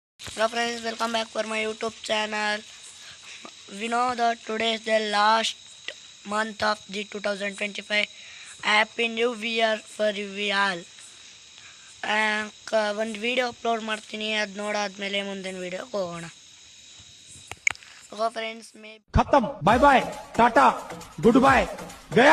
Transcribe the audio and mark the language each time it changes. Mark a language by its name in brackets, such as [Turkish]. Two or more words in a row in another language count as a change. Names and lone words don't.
[English] Hello friends, welcome back for my YouTube channel. We know that today is the last month of the 2025. Happy New Year for you all. [Kannada] ಒಂದು [English] video upload [Kannada] ಮಾಡ್ತೀನಿ, ಅದು ನೋಡಾದ್ಮೇಲೆ ಮುಂದಿನ ವಿಡಿಯೋಗೆ ಹೋಗೋಣ. [Hindi] फ्रेंड्स में [English] खत्म, bye bye, tata, good bye, गया.